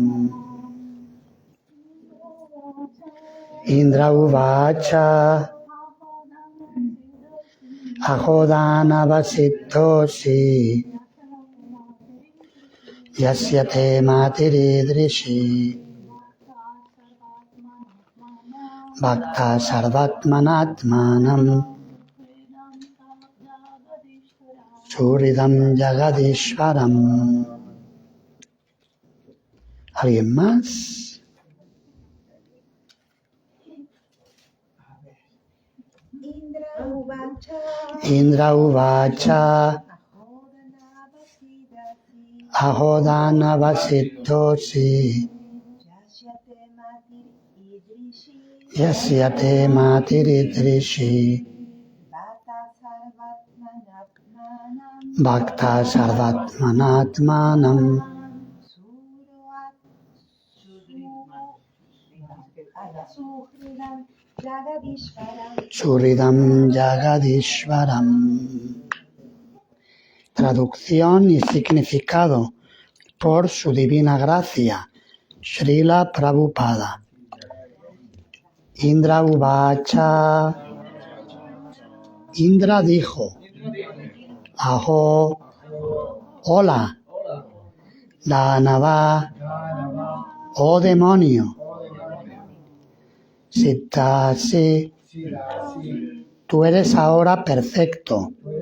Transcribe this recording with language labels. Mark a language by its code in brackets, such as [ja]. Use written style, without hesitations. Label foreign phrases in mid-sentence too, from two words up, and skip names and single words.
[sa] इन्द्र उवाच अहोधनवसितोसि यस्य ते मतिरिदृशि भक्त सर्वात्मनात्मनम् सुरिदम् जगदीश्वरम्. [es] ¿Alguien más? [sa] इन्द्र उवाच अहोधनवसितोसि यस्य ते मतिरिदृशि भक्त सर्वात्मनात्मनम् सुरिदम् जगदीश्वरम्. [es] Traducción y significado. Por su divina gracia, Srila Prabhupada. [sa] इन्द्र उवाच. [es] Indra dijo, Aho, hola, Danava, oh demonio, Siddhasi, tú eres ahora perfecto,